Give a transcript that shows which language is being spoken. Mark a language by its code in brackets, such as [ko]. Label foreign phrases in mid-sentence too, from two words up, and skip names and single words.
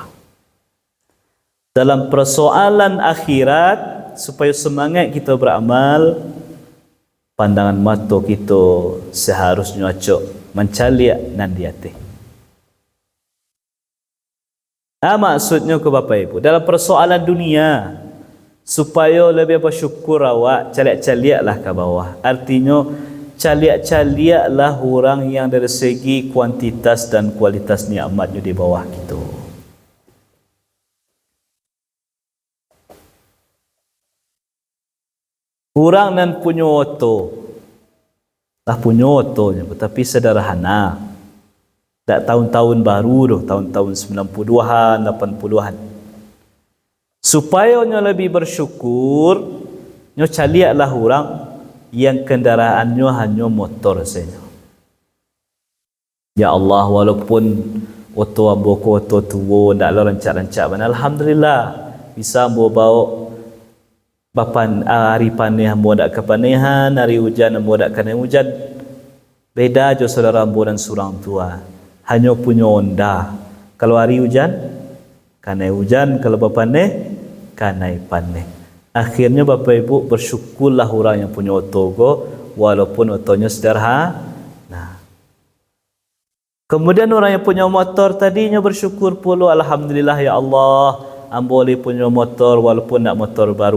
[id] Dalam persoalan akhirat, supaya semangat kita beramal, pandangan mata kita seharusnya [min] acok mencaliak nan [id] di atas. Maksudnya ke Bapak Ibu, dalam persoalan dunia, supaya lebih bersyukur awak, caliak-caliaklah ke bawah. Artinya caliak-caliaklah orang yang dari segi kuantitas dan kualitas nikmatnya di bawah kita. Orang nan punya oto, tak punya otonya, tapi sederhana. Tak tahun-tahun baru dah, tahun-tahun 90-an, 80-an. Supaya nya lebih bersyukur, nya caliaklah orang yang kendaraannya hanya motor saja. [ar] يا الله, [min] walaupun oto ambo ko oto tua, ndaklah rancak-rancak mana, alhamdulillah bisa ambo bawa bapan hari panih ambo ndak kepanehan, hari hujan ambo ndak kena hujan. Beda jo saudara ambo dan surang tua. [id] Hanya punya Honda. [min] Kalau hari hujan, kanai hujan. Kalau berpanih, kanai panih. [id] Akhirnya Bapak Ibu bersyukurlah orang yang punya oto, walaupun otonya sederhana. Nah, kemudian orang yang punya motor tadinya bersyukur pula, [ar] الحمد لله يا الله, [id] ambo boleh punya motor walaupun nak motor baru.